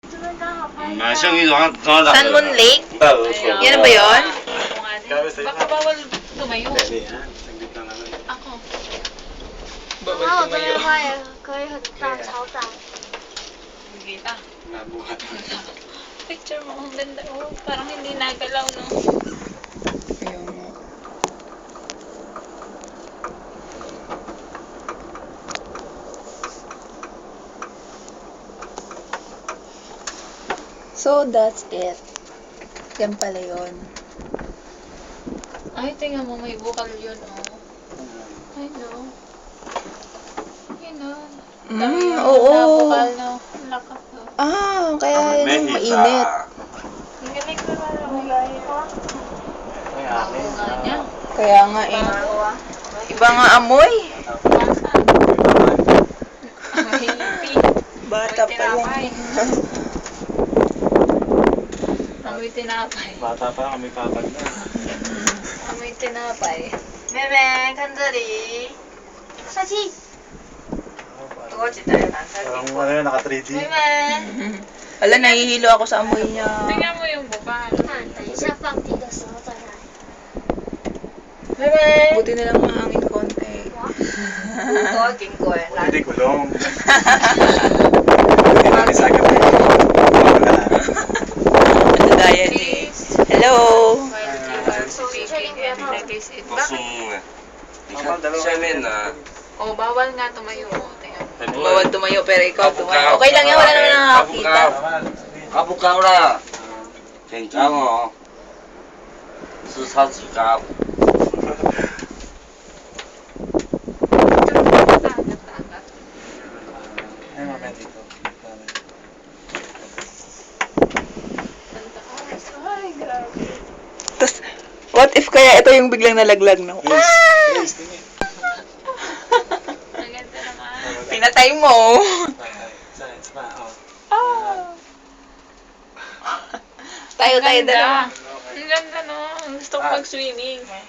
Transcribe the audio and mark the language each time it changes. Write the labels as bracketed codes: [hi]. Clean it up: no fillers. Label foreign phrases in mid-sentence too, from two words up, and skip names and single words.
[tl] Sunmoon Lake? Yan ba yun? Baka bawal tumayo. Saglit lang naman. Ako. [zh] 然后我这边的话也可以很大超大。 [tl] Kita. Nabuhat. Picture mo, ang ganda. Oh, parang hindi nagalaw, no? Ayun nga. [en] So, that's it. [tl] Yan pala yun. Ay, tingnan mo, may bukal yun, oh. Ay, no. Yun, no. Oo. Bukal, no. Lakas, no. Ah, kaya yun yung mainit. Ang galing ko pala, magaya ko. Ay, Ako akin. nga niya. Kaya nga eh. Iba nga amoy. Nasaan? Ay, hippie. Bata pa Tinapay. lang. Amoy tinapay. Bata pa lang, kami papag na. Amoy tinapay. [zh] 妹妹看这里，帅气。我记得有蓝色 [tl] Parang [zh] 苹 [tl] ano [zh] 果。 [tl] yun, naka 3D. [zh] 妹妹， [tl] Ala, nahihilo ako sa amoy niya. Tingnan mo yung bukal. [zh] 看，等一下放低的时候再来。妹妹， [tl] Buti na lang mahangin konti. [zh] 我要经过蓝 [tl] Hindi gulong. Hindi namin sa gabi. Wala. Ano daya ni? Hello! [en] While they were speaking and [tl] nag-isip. Bakit? [zh] 你看下面呢， [tl] Oh, bawal nga tumayo. Tingnan mo. [zh] 很多 [tl] Bawal [zh] 人 [tl] tumayo pero ikaw tumayo. Okay lang yan, wala naman nakakakita. [zh] 高不高了？很高哦，是超级高。 [tl] Tagat-tagat. Ay, mamaya dito. Ang taas. Ay, grabe. Tapos, [en] what if [tl] kaya ito yung biglang nalaglag, no? Please, tingin. Ang ganda naman. Pinatay mo! Science pa, oh. Tayo Ang ganda. dalawa. Ang ganda, no? Gusto ko mag-swimming.